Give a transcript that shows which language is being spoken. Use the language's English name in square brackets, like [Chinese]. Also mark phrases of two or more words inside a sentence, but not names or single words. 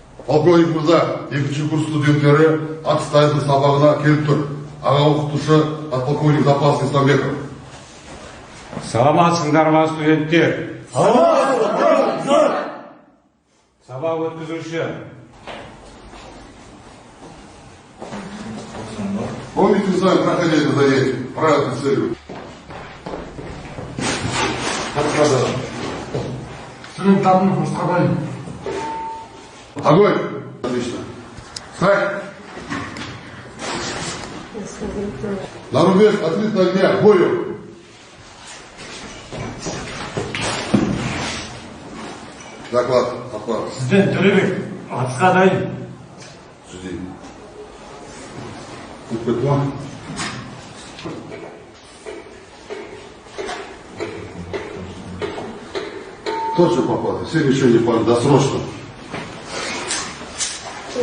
[Kazakh] Полковник мырза, 2-ші курс студенттері аттестаттың сабағына келіп тұр. Аға оқытушы подполковник Запас Исламбеков. Саламатсыңдар ма, студенттер? Сабақ өткізуші. [Russian] Помните, мы с вами проходили это занятие? Правила целью. Огонь! Отлично. Встать! На рубеж ответного огня, к бою! Доклад, охват. [Kazakh] Сізден Төлебек, атысқа дайын. [Russian] Жди. Петла. Точно попал. Все решения досрочно.